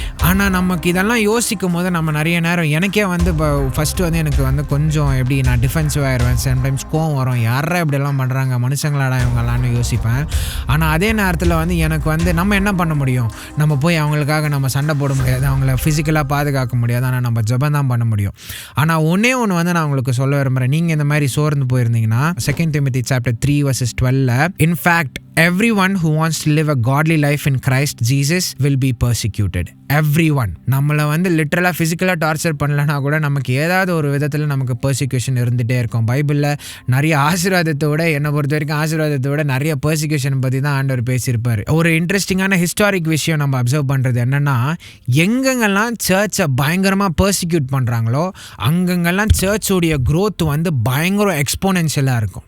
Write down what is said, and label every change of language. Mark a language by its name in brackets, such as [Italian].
[Tamil] ஆனால் நமக்கு இதெல்லாம் யோசிக்கும் போது நம்ம நிறைய நேரம், எனக்கே வந்து இப்போ ஃபஸ்ட்டு வந்து எனக்கு வந்து கொஞ்சம் எப்படி நான் டிஃபென்சிவ் ஆயிடுவேன், சம்டைம்ஸ் கோவம் வரும், யாரா இப்படியெல்லாம் பண்ணுறாங்க, மனுஷங்களாடா இவங்களான்னு யோசிப்பேன். ஆனால் அதே நேரத்தில் வந்து எனக்கு வந்து நம்ம என்ன பண்ண முடியும், நம்ம போய் அவங்களுக்காக நம்ம சண்டை போட முடியாது, அவங்கள ஃபிசிக்கலாக பாதுகாக்க முடியாது, ஆனால் நம்ம ஜெபம் தான் பண்ண முடியும். ஆனால் ஒன்று வந்து நான் உங்களுக்கு சொல்ல விரும்புகிறேன். நீங்கள் இந்த மாதிரி சோர்ந்து போயிருந்தீங்கன்னா [English] 2 Timothy chapter 3:12, in fact everyone who wants to live a godly life in Christ Jesus will be persecuted. everyone. [Tamil] நம்மளை வந்து லிட்டரலாக ஃபிசிக்கலாக டார்ச்சர் பண்ணலன்னா கூட நமக்கு ஏதாவது ஒரு விதத்தில் நமக்கு பர்சிக்யூஷன் இருந்துகிட்டே இருக்கும். பைபிளில் நிறைய ஆசீர்வாதத்தை விட, என்னை பொறுத்த வரைக்கும் ஆசீர்வாதத்தை விட நிறைய பர்சிக்யூஷன் பற்றி தான் ஆண்டவர் பேசியிருப்பார். ஒரு இன்ட்ரெஸ்டிங்கான ஹிஸ்டாரிக் விஷயம் நம்ம அப்சர்வ் பண்ணுறது என்னென்னா, எங்கெங்கெல்லாம் சர்ச்சை பயங்கரமாக பர்சிக்யூட் பண்ணுறாங்களோ அங்கங்கெல்லாம் சர்ச்சோடைய க்ரோத் வந்து பயங்கரம் எக்ஸ்போனென்ஷியலாக இருக்கும்.